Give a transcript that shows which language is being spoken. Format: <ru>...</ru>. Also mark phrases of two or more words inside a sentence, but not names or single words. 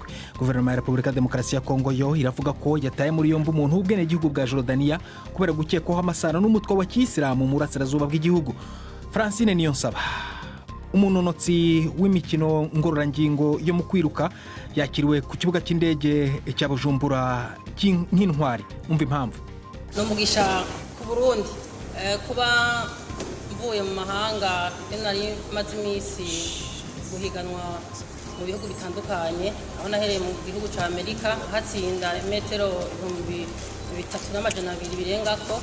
<rn>Guverinoma ya Repubulika Demokarasi ya Kongo yo iravuga ko yataye muri yombi umuntu ubwene gihugu bwa Jordania kubera gukekwaho amasano n'umutwe wa Kiyisilamu mu burasirazuba bw'igihugu. Francine Niyonsaba, umunonotsi w'imikino ngororangingo yo mu kwiruka, yakiriwe ku kibuga cy'indege cya Bujumbura nk'intwari. Umva impamvu. No mugisha ku Burundi kuba mvuye mu mahanga nari maze imisi guhiganwa mu bihugu bitandukanye, aho nahereye mu gihugu cya Amerika hatsinda metero 3,200 birengako.</rn>